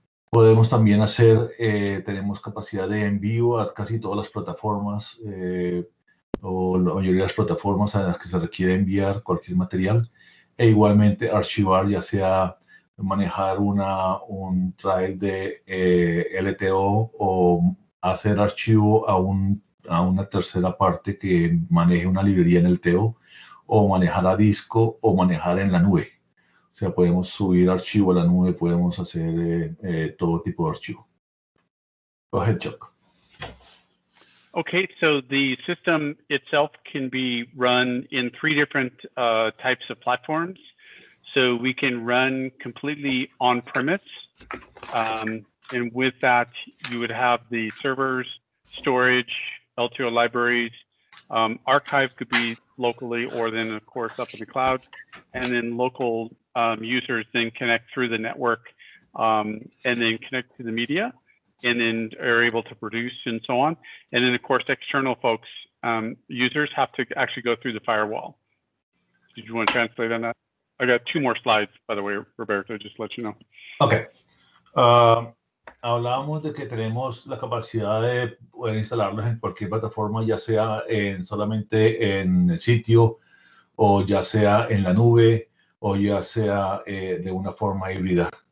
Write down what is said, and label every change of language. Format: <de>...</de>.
<es>Podemos también hacer, tenemos capacidad de envío a casi todas las plataformas o la mayoría de las plataformas a las que se requiere enviar cualquier material, e igualmente archivar, ya sea manejar un drive de LTO o hacer archivo a una tercera parte que maneje una librería en LTO, o manejar a disco o manejar en la nube. O sea, podemos subir archivo a la nube, podemos hacer todo tipo de archivo.</es> <en>Go ahead, Chuck. Okay, so the system itself can be run in 3 different types of platforms. So we can run completely on-premise, and with that, you would have the servers, storage, LTO libraries, archive could be locally or then, of course, up in the cloud, and then local users then connect through the network and then connect to the media, and then are able to produce and so on. And then, of course, external folks, users have to actually go through the firewall. Did you want to translate on that? I got 2 more slides, by the way, Roberto, just to let you know. Okay.</en> <es>Hablábamos de que tenemos la capacidad de poder instalarlos en cualquier plataforma, ya sea solamente en el sitio, o ya sea en la nube, o ya sea de una forma híbrida.</es>